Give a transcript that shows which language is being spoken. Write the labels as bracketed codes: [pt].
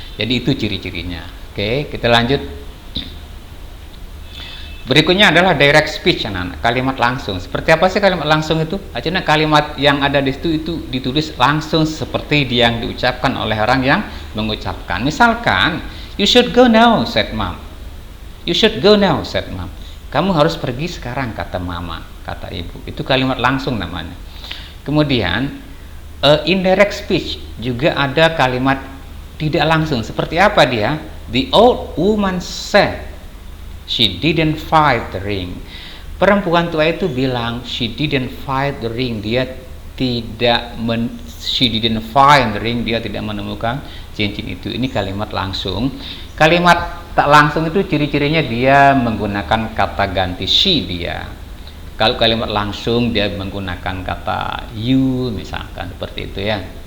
[id] Jadi itu ciri-cirinya. Oke, kita lanjut. Berikutnya adalah direct speech, anak-anak. Kalimat langsung. Seperti apa sih kalimat langsung itu? Artinya kalimat yang ada di situ itu ditulis langsung seperti yang diucapkan oleh orang yang mengucapkan. [en] Misalkan, you should go now, said mom. You should go now, said mom. [id] Kamu harus pergi sekarang, kata mama, kata ibu. Itu kalimat langsung namanya. Kemudian indirect speech juga ada kalimat tidak langsung. Seperti apa dia? [en] The old woman said she didn't find the ring. [id] Perempuan tua itu bilang [en] she didn't find the ring. [id] Dia tidak [en] she didn't find the ring. [id] Dia tidak menemukan cincin itu. Ini kalimat langsung. Kalimat tak langsung itu ciri-cirinya dia menggunakan kata ganti she, dia. Kalau kalimat langsung dia menggunakan kata you, misalkan seperti itu ya.